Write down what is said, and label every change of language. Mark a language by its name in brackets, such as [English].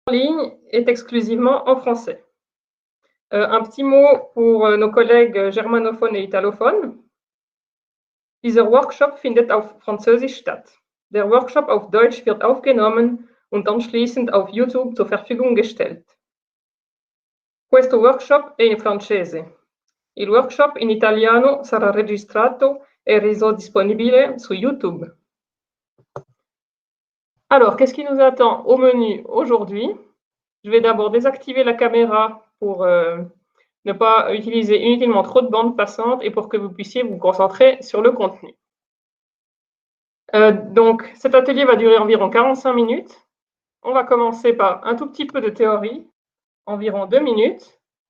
[French] En ligne est exclusivement en français. Un petit mot pour nos collègues germanophones et italophones. [German] Dieser Workshop findet auf Französisch statt. Der Workshop auf Deutsch wird aufgenommen und anschließend auf YouTube zur Verfügung gestellt. [Italian] Questo workshop è in francese. Il workshop in italiano sarà registrato e reso disponibile su YouTube. [French] Alors, qu'est-ce qui nous attend au menu aujourd'hui? Je vais d'abord désactiver la caméra pour ne pas utiliser inutilement trop de bandes passantes et pour que vous puissiez vous concentrer sur le contenu. Donc, cet atelier va durer environ 45 minutes. On va commencer par un tout petit peu de théorie, environ 2 minutes.